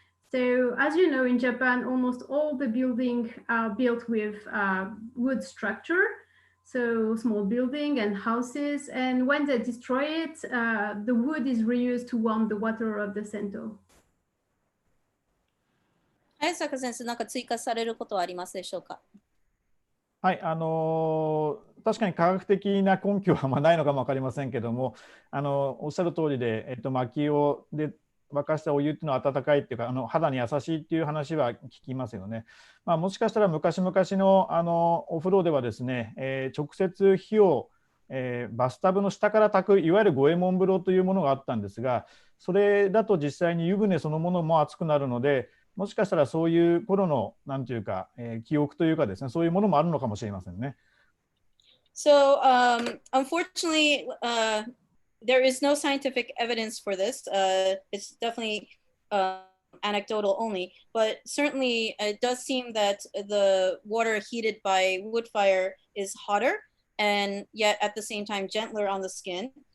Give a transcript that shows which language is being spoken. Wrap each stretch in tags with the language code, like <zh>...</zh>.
<en>So as you know, in Japan, almost all the buildings are built with wood structure. So small building and houses, and when they destroy it, the wood is reused to warm the water of the Cento.</en> <ja>早坂先生、何か追加されることはありますでしょうか？はい、確かに科学的な根拠はないのかも分かりませんけども、おっしゃる通りで、薪で沸かしたお湯っていうのは温かいっていうか、肌に優しいっていう話は聞きますよね。もしかしたら昔々のお風呂ではですね、直接火を、バスタブの下から炊くいわゆる五右衛門風呂というものがあったんですが、それだと実際に湯船そのものも熱くなるので、もしかしたらそういう頃のなんていうか、記憶というかですね、そういうものもあるのかもしれませんね。</ja> <en>So unfortunately, there is no scientific evidence for this. It's definitely anecdotal only, but certainly it does seem that the water heated by wood fire is hotter and yet at the same time gentler on the skin.</en>